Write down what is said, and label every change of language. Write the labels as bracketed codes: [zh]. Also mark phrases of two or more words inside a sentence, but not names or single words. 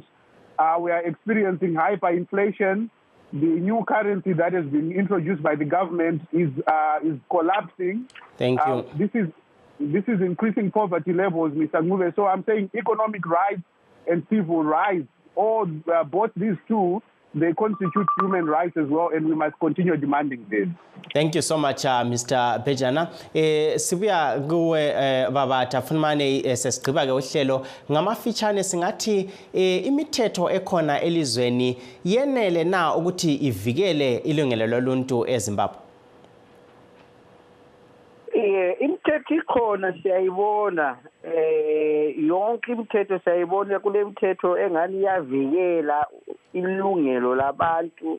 [en] We are experiencing hyperinflation. The new currency that has been introduced by the government is collapsing. Thank you. This is increasing poverty levels, Mr. Ngube. So I'm saying economic rights and civil rights, both these two, they constitute human rights as well, and we must continue demanding this. Thank you so much, Mr. Bejana. [nr] Sibuya kuwe baba tafunmane sesigqiba ke uhlelo ngamafitshane singathi imithetho ekhona elizweni yenele na ukuthi ivikele ilungelo loluntu eZimbabwe. Imithetho ikhona siyayibona, yonke imithetho siyayibona, kule mithetho engani iyavikela ilungelo labantu.